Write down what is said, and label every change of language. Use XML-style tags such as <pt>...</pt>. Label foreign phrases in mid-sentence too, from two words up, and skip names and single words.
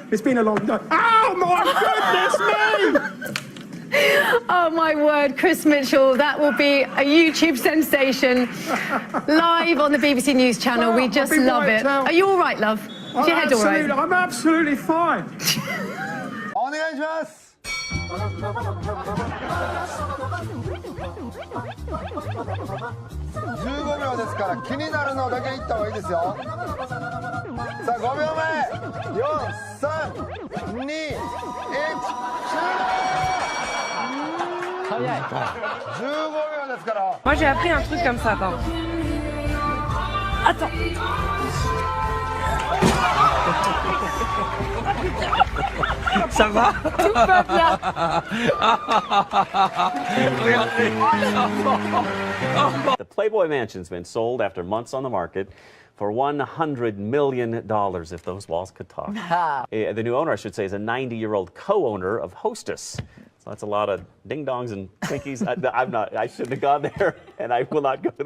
<en>It's been a long day. Oh my goodness me! Oh my word, Chris Mitchell, that will be a YouTube sensation live on the BBC News channel. We just love it. Are you all right, love? Is your head all right? I'm absolutely fine.</en> <ja>お願いします。15秒ですから気になるのだけ言った方がいいですよ。さあ5秒前、4、3、2、1、終了。早い。15秒ですから。</ja> <fr>Moi, j'ai appris un truc comme ça, attends. Attends. Ça va? Tout va bien.</fr> <en>The Playboy Mansion's been sold after months on the market for $100 million, if those walls could talk. The new owner, I should say, is a 90-year-old co-owner of Hostess. So that's a lot of ding-dongs and Twinkies. I shouldn't have gone there, and I will not go there.</en>